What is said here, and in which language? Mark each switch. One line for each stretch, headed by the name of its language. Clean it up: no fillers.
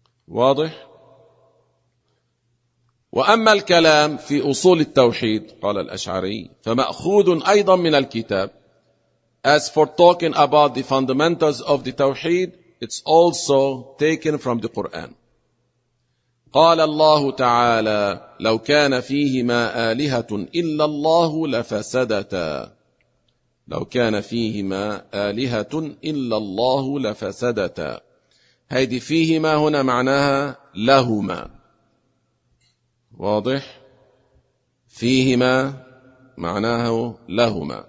Arabic: واضح؟ وأما الكلام في أصول التوحيد قال الأشعري فمأخوذ أيضا من الكتاب.
English: As for talking about the fundamentals of the tawheed, it's also taken from the Quran.
Arabic: قال الله تعالى لو كان فيهما آلهة إلا الله لفسدتا. لو كان فيهما آلهة إلا الله لفسدتا. هيدي فيهما هنا معناها لهما. واضح؟ فيهما معناه لهما.